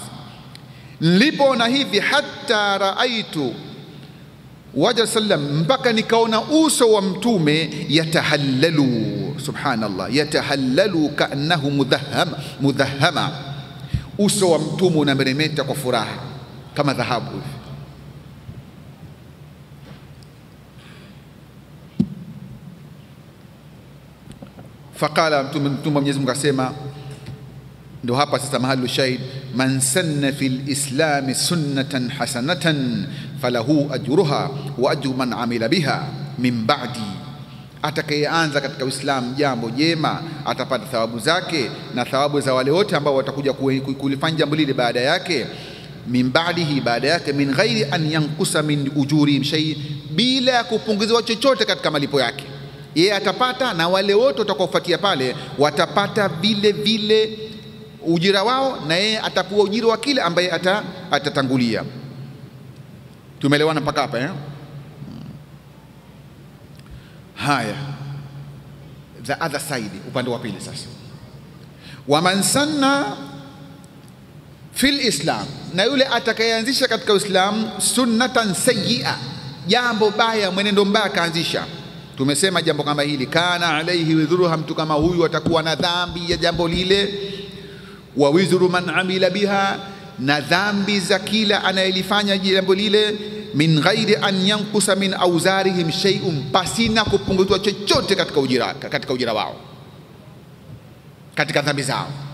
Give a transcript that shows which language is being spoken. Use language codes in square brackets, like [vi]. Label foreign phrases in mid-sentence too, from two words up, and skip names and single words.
[sw] Nilipoona hivi, [ar] حتى رأيت وجه سلم, [sw] mpaka nikaona uso wa mtume [ar] يتهلل سبحان الله يتهلل كأنه مذهبة, [sw] uso wa mtume unameremeta kwa furaha kama dhahabu hivi. [ar] فقال, [sw] mtume Mwenyezi Mungu akasema, ndio hapa sasa mahali [ar] شاهد من سن في الإسلام سنة حسنة فله أجرها وأجر من عمل بها من بعد, [sw] atakayeanza katika Uislamu jambo jema atapata thawabu zake na thawabu za wale wote ambao watakuja kulifanya jambo lile baada yake. [ar] من بعده, [sw] baada yake. [ar] من غير أن ينقص من أجور شيء, [sw] bila ya kupunguziwa chochote katika malipo yake. Yeye atapata na wale wote watakaofuatia pale watapata vile vile ujira wao, na yeye atakuwa ujira wa kile ambaye atatangulia. Tumeelewana mpaka hapa Haya, [en] the other side, [sw] upande wa pili sasa. [ar] ومن سن في الإسلام, [sw] na yule atakayeanzisha katika Uislamu [ar] سنة سيئة, [sw] jambo baya, mwenendo mbaya kaanzisha. Tumesema jambo kama hili, [ar] كان عليه وزرها, [sw] mtu kama huyu atakuwa na dhambi ya jambo lile, [ar] ووزر من عمل بها, [sw] na dhambi za kila anayelifanya jambo lile, [ar] من غير أن ينقص من أوزارهم شيء, [sw] pasina kupunguzwa chochote katika ujira wao, katika dhambi zao.